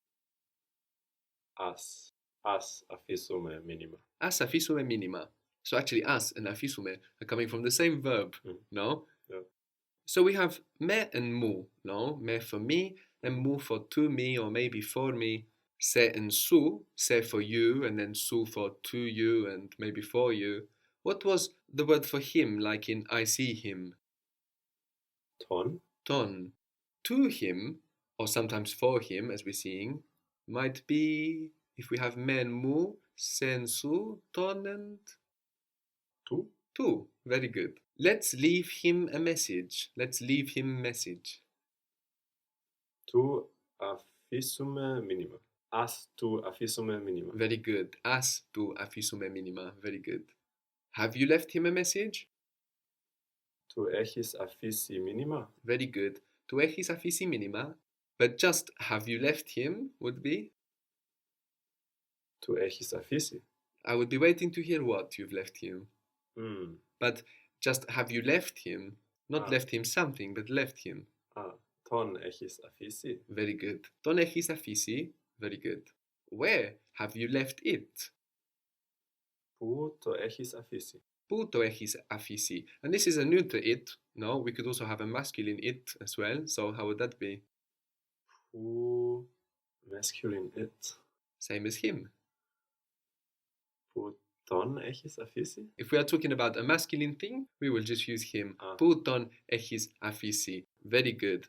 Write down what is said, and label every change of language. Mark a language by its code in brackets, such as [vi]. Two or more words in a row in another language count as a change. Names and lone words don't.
[el] Ας αφήσουμε μήνυμα. ας αφήσουμε μήνυμα. [en] So actually as and αφήσουμε are coming from the same verb, no? Yeah. So we have me and mu, no? Me for me and mu for to me or maybe for me. Se and su, se for you and then su for to you and maybe for you. What was the word for him like in I see him? [el] Τον. Ton. [en] To him, or sometimes for him as we're seeing, might be, if we have me and mu, se and su, ton and [el] Του. [en] tu. Very good. Let's leave him a message. Let's leave him a message. [el] Του αφήσουμε μήνυμα. Ας του αφήσουμε μήνυμα. [en] Very good. [el] Ας του αφήσουμε μήνυμα. [en] Very good. Have you left him a message? [el] Του έχεις αφήσει μήνυμα. [en] Very good. [el] Tu έχεις αφήσει minima. [en] But just have you left him would be, [el] Του έχεις αφήσει. [en] I would be waiting to hear what you've left him. Mm. But just have you left him, not left him something, but left him. [el] Τον έχεις αφήσει. [en] Very good. [el] Τον έχεις αφήσει. [en] Very good. Where have you left it? [el] Πού το έχεις αφήσει. Πού το έχεις αφήσει? [en] And this is a neuter it. No, we could also have a masculine it as well. So how would that be? Πού masculine it. Same as him. [el] Πού τον έχεις αφήσει. [en] If we are talking about a masculine thing, we will just use him. [el] Πού τον έχεις αφήσει? [en] Very good.